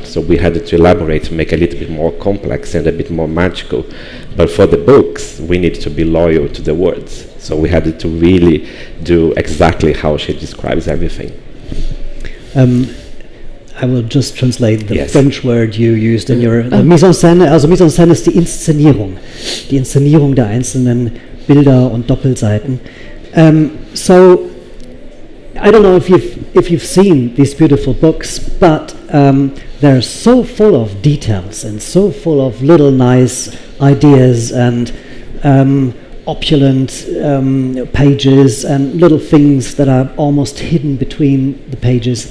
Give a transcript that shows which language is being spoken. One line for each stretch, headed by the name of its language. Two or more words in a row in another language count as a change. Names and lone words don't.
English: So we had to elaborate to make a little bit more complex and a bit more magical. But for the books, we need to be loyal to the words. So we had to really do exactly how she describes everything. I will just translate the French word you used in your
French: mise en scène.
German: Also
French: mise en scène
German: ist die Inszenierung der einzelnen Bilder und Doppelseiten.
English: So I don't know if you've seen these beautiful books, but they're so full of details and so full of little nice ideas and opulent pages and little things that are almost hidden between the pages.